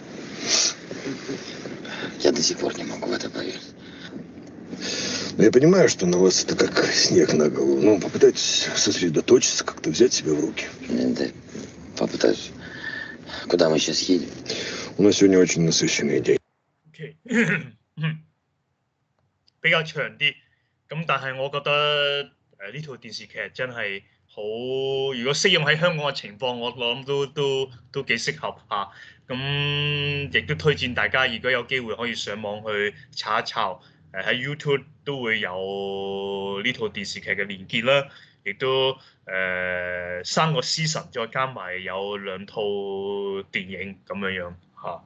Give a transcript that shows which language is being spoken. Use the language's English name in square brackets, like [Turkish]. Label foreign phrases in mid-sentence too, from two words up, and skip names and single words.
[Russian] Я до сих пор не могу в это поверить. Но я понимаю, что на вас это как снег на голову. Но попытайтесь сосредоточиться, как-то взять себя в руки. Да, попытаюсь. Куда мы сейчас едем? У нас сегодня очень насыщенный день. [Cantonese] OK 比較長啲，咁但係我覺得呢套電視劇真係好，如果適用喺香港嘅情況，我諗都幾適合嚇。咁亦都推薦大家，如果有機會可以上網去查一查，喺 YouTube 都會有呢套電視劇嘅連結啦，亦都3個 season 再加埋有2套電影咁樣嚇。